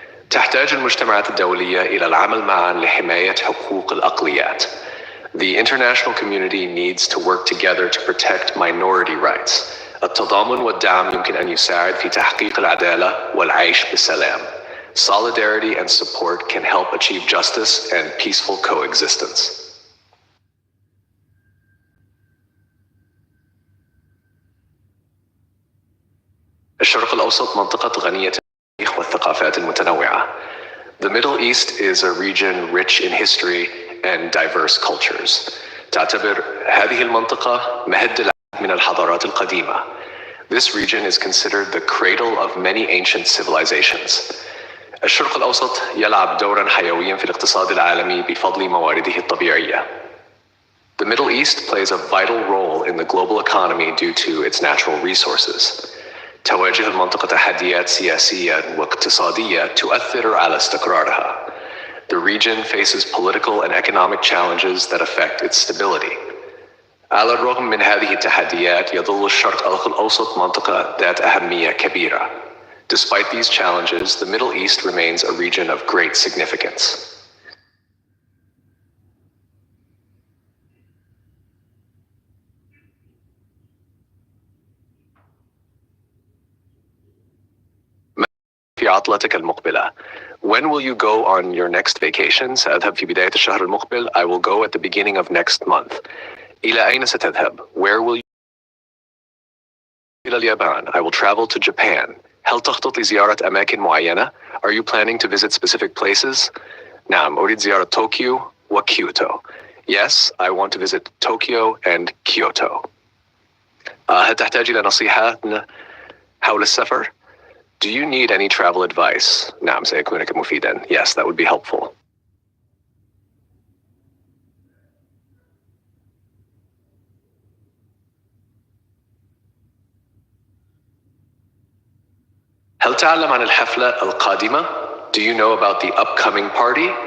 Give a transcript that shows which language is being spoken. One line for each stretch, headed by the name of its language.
Arabic: تحتاج المجتمعات الدولية إلى العمل معاً لحماية حقوق الأقليات.
English: The international community needs to work together to protect minority rights.
Arabic: التضامن والدعم يمكن أن يساعد في تحقيق العدالة والعيش بسلام.
English: Solidarity and support can help achieve justice and peaceful coexistence.
Arabic: الشرق الأوسط منطقة غنية التاريخ والثقافات المتنوعة.
English: The Middle East is a region rich in history and diverse cultures.
Arabic: تعتبر هذه المنطقة مهد العديد من الحضارات القديمة.
English: This region is considered the cradle of many ancient civilizations.
Arabic: الشرق الأوسط يلعب دورا حيويا في الاقتصاد العالمي بفضل موارده الطبيعية.
English: The Middle East plays a vital role in the global economy due to its natural resources.
Arabic: تواجه المنطقة تحديات سياسية واقتصادية تؤثر على استقرارها.
English: The region faces political and economic challenges that affect its stability.
Arabic: على الرغم من هذه التحديات يظل الشرق الأوسط منطقة ذات أهمية كبيرة.
English: Despite these challenges, the Middle East remains a region of great significance.
Arabic: في عطلتك المقبلة.
English: When will you go on your next vacation?
Arabic: سأذهب في بداية الشهر المقبل.
English: I will go at the beginning of next month.
Arabic: إلى أين ستذهب?
English: Where will you?
Arabic: إلى اليابان.
English: I will travel to Japan.
Arabic: هل تخطط لزيارة أماكن معينة?
English: Are you planning to visit specific places?
Arabic: نعم، أريد زيارة طوكيو وكيوتو.
English: Yes, I want to visit Tokyo and Kyoto.
Arabic: هل تحتاج إلى نصيحة حول السفر?
English: Do you need any travel advice?
Arabic: نعم، سيكون مفيدا.
English: Yes, that would be helpful.
Arabic: هل تعلم عن الحفلة القادمة?
English: Do you know about the upcoming party?